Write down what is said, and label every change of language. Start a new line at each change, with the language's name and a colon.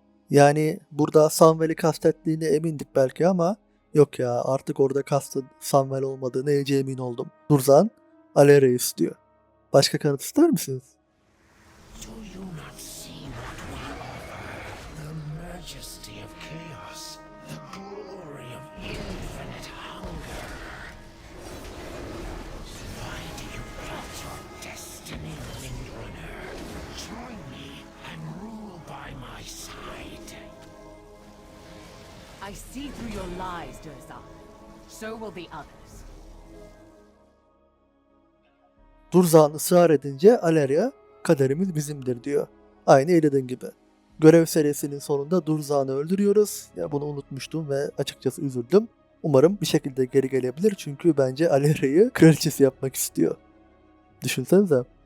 Turkish: Yani burada Samwell'i kastettiğine emindik belki ama yok ya, artık orada kastın Samwell olmadığına iyice emin oldum. Durzan Aleria'yı istiyor. Başka kanıt ister misiniz?
English: Do you not see what we offer? The majesty of chaos, the glory of infinite hunger. Why do you plot your destiny, Windrunner? Join me and rule by my side. I see through your lies, Durzan. So will the others.
Turkish: Durzan ısrar edince Aleria kaderimiz bizimdir diyor. Aynı Illidan gibi. Görev serisinin sonunda Durzan'ı öldürüyoruz. Ya bunu unutmuştum ve açıkçası üzüldüm. Umarım bir şekilde geri gelebilir çünkü bence Aleria'yı kraliçesi yapmak istiyor. Düşünsenize.